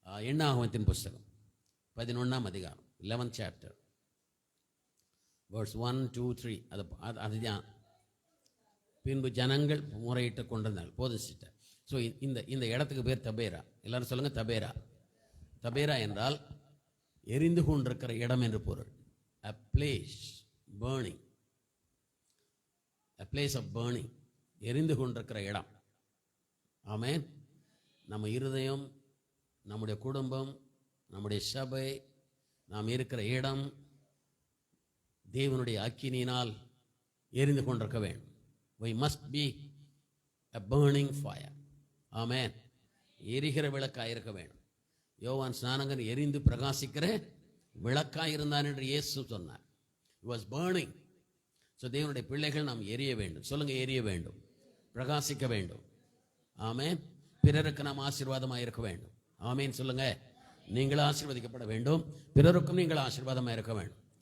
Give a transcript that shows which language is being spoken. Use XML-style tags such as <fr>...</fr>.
<ta>எண்ணாகமத்தின் புஸ்தகம் 11ஆம் அதிகாரம்</ta> <en>11th chapter verse 1, 2, 3.</en> <ta>அதுதான். பின்பு ஜனங்கள் முறையிட்டு கொண்டிருந்தார்கள். போதும் சிஸ்டர். ஸோ இந்த இடத்துக்கு பேர் தபேரா. எல்லாரும் சொல்லுங்கள் தபேரா. தபேரா என்றால் எரிந்து கொண்டிருக்கிற இடம் என்று பொருள்.</ta> <en>a place burning, a place of burning,</en> <ta>எரிந்து கொண்டிருக்கிற இடம். ஆமென். நம்ம இருதயம், நம்முடைய குடும்பம், நம்முடைய சபை, நாம் இருக்கிற இடம் தேவனுடைய அக்கினியினால் எரிந்து கொண்டிருக்க வேண்டும்.</ta> <en>we must be a burning fire.</en> <ta>ஆமென். எரிகிற விளக்காக இருக்க வேண்டும். யோவான் ஸ்நானகன் எரிந்து பிரகாசிக்கிற விளக்காக இருந்தான் என்று இயேசு சொன்னார்.</ta> <en>He was burning.</en> <ta>ஸோ தேவனுடைய பிள்ளைகள் நாம் எரிய வேண்டும். சொல்லுங்க, எரிய வேண்டும், பிரகாசிக்க வேண்டும். ஆமென். பிறருக்கு நாம் ஆசீர்வாதமாக இருக்க வேண்டும். ஆமென் சொல்லுங்க. நீங்கள் ஆசீர்வதிக்கப்பட வேண்டும், பிறருக்கும் நீங்கள் ஆசீர்வாதமாக இருக்க வேண்டும்.</ta>